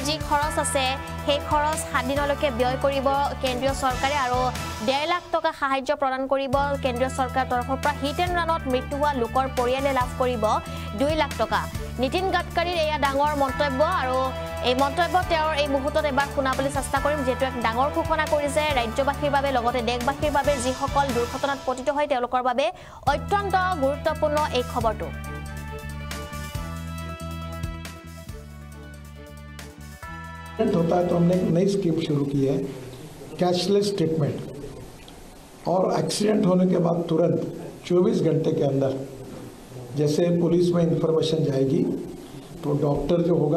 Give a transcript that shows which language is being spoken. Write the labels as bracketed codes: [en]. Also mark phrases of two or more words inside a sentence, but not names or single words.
[as] যি খৰচ আছে সেই খৰচ 7 দিনলৈকে ব্যয় কৰিব কেন্দ্ৰীয় চৰকাৰে আৰু 1.5 লাখ টকা সাহায্য প্ৰদান কৰিব কেন্দ্ৰীয় চৰকাৰৰ তৰফৰ পৰা [en] hit and run [as] মৃত্যু হোৱা লোকৰ পৰিয়ালে লাভ কৰিব 2 লাখ টকা নীতিন গাডকাৰীৰ এয়া ডাঙৰ মন্তব্য আৰু এই মন্তব্য তেওঁৰ এই মুহূৰ্তত এবাৰ শুনাবলৈ চেষ্টা কৰিম যেটো এক ডাঙৰ ঘোষণা কৰিছে ৰাজ্যবাসীৰ বাবে লগতে দেশবাসীৰ বাবে যি সকল দুৰ্ঘটনাত পতিত হয় তেওঁলোকৰ বাবে অত্যন্ত গুৰুত্বপূৰ্ণ এই খবৰটো [hi] होता है तो हमने एक नई स्कीम शुरू की है [en] cashless treatment [hi] और एक्सीडेंट होने के बाद तुरंत 24 घंटे के अंदर जैसे पुलिस में इंफॉर्मेशन जाएगी तो डॉक्टर जो होगा